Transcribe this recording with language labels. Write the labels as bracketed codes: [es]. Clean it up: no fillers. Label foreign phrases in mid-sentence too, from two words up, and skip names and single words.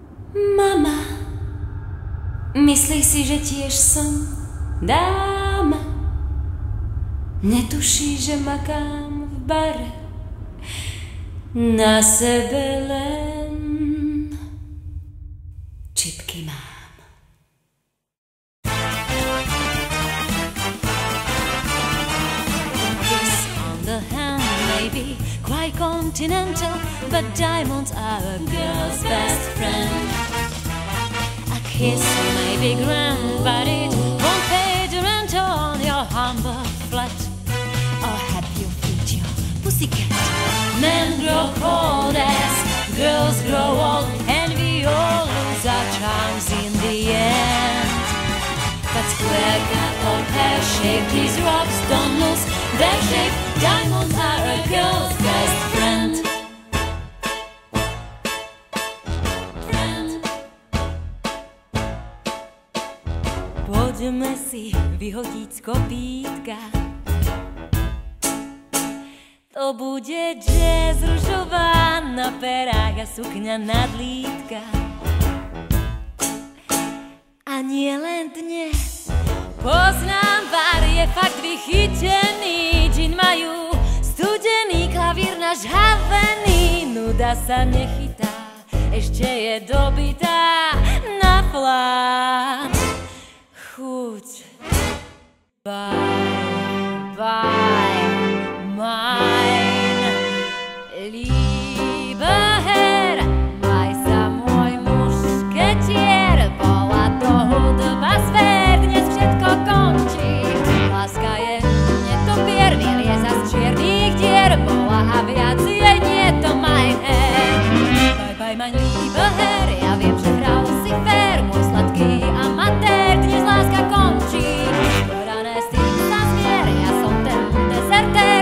[sk] Mama, myslí si, že tiež som dáma. Netuší, že makám v bare. Na sebe len čipky mám. [en] Kiss on the hand may be quite continental, but diamonds are a girl's best friend. A kiss may be grand, but it won't pay the rent on your humble flat. Or help you feed your pussycat. Men grow cold as girls grow old, and we all lose our charms in the end. But square cut or pear-shaped, these rocks don't lose their shape. Diamonds are a girl's best friend. [sk] Poďme si vyhodiť z kopítka. To bude jazz, ružová na perách a sukňa nadlítka. A nie len dnes, poznám bar, je fakt vychytený. Džin majú studený, klavír nažhavený. Nuda sa nechytá, ešte je dobitá na plán. Chuť, [en] bye, bye, [de] mein lieber Herr, [sk] maj sa môj mušketier. Bola to hudba sfér, dnes všetko končí. Láska je netopier, vylieza z čiernych dier. Bola a viac je nie to [de] mein Herr. [en] Bye bye [de] mein lieber Herr, [sk] ja viem, že hral si fér. Môj sladký amatér, dnes láska končí. Porané s tým sa zmier, ja som ten dezertér.